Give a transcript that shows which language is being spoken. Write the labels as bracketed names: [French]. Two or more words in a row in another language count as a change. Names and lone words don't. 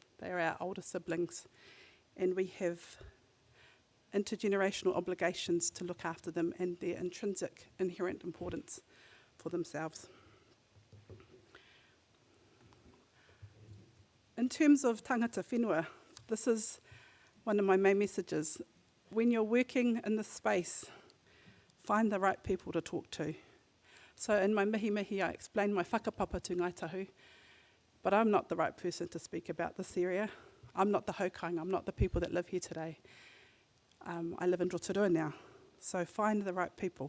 [English] They are our older siblings, and we have intergenerational obligations to look after them and their intrinsic, inherent importance for themselves. In terms of [Māori] tangata whenua, [English] this is one of my main messages. When you're working in this space, find the right people to talk to. So in my mihi, I explained my whakapapa to Ngāi Tahu, but I'm not the right person to speak about this area. I'm not the haukainga, I'm not the people that live here today. I live in Rotorua now, so find the right people.